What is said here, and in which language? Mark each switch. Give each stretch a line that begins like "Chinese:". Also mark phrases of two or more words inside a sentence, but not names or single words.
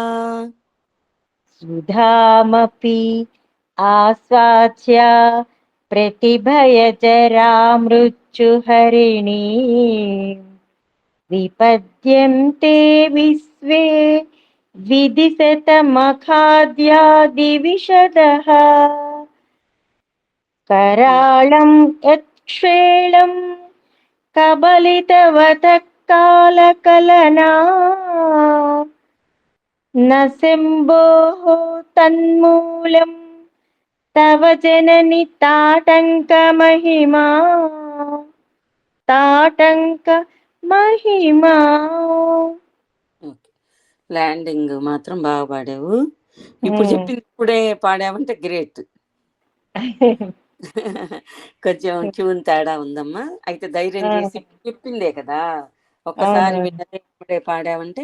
Sanskrit: సుధామపి ఆస్వాద్య ప్రతిభయజరా మృత్యుహరిణీ విపద్యంతే విశ్వే విదిశతమఖాద్యాదివిశదః कराळं यत्क्षेळं कबलितवतः कालकलना न शम्भोः तन्मूलं तव जननि ताटङ्कमहिमा ताटङ्कमहिमा.
Telugu: ల్యాండింగ్ మాత్రం బాగా పాడావు. ఇప్పుడు చెప్పింది ఇప్పుడే పాడావంటే గ్రేట్. కొంచెం ట్యూన్ తేడా ఉందమ్మా. అయితే ధైర్యం చేసి చెప్పిందే కదా, ఒక్కసారి విన్నదే ఇప్పుడే పాడావంటే.